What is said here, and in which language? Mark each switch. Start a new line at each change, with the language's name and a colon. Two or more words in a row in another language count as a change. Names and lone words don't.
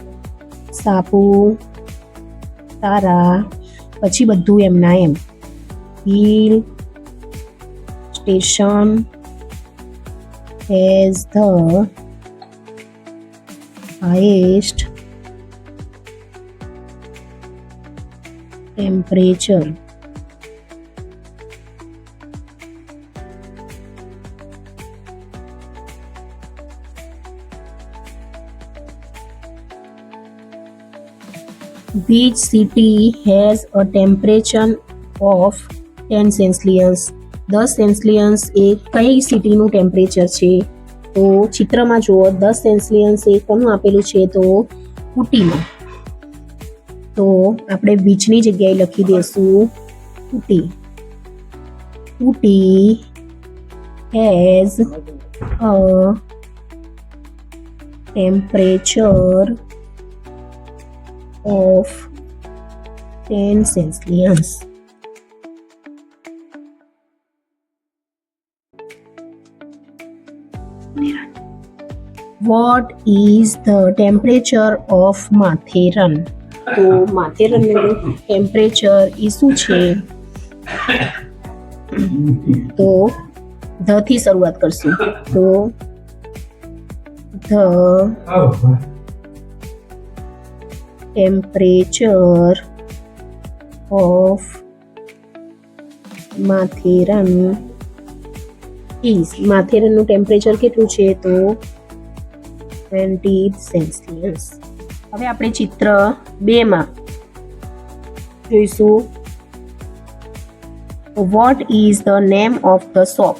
Gujarati: સાપુતારા પછી બધું એમના એમ
English: hill station has the highest temperature. Which city has a temperature of 10 સેલ્સિયસ.
Gujarati: 10 સેલ્સિયસ એ કઈ સિટીનું ટેમ્પરેચર છે તો ચિત્રમાં જુઓ 10 સેલ્સિયસ એ કોનું આપેલું છે તો ઉટીનું. તો આપણે બીચની જગ્યાએ લખી દઈશું ઉટી.
English: Ooty has a temperature of 10 Celsius. What is the temperature of Matheran?
Gujarati: તો માથેરનનું ટેમ્પરેચર એ શું છે તો ધ થી શરૂઆત કરશું. તો
English: the temperature of Matheran is
Gujarati: માથેરનનું ટેમ્પરેચર કેટલું છે તો 20 સેલ્સિયસ. હવે આપણે ચિત્ર 2 માં જોઈશું
English: what is the name of the shop.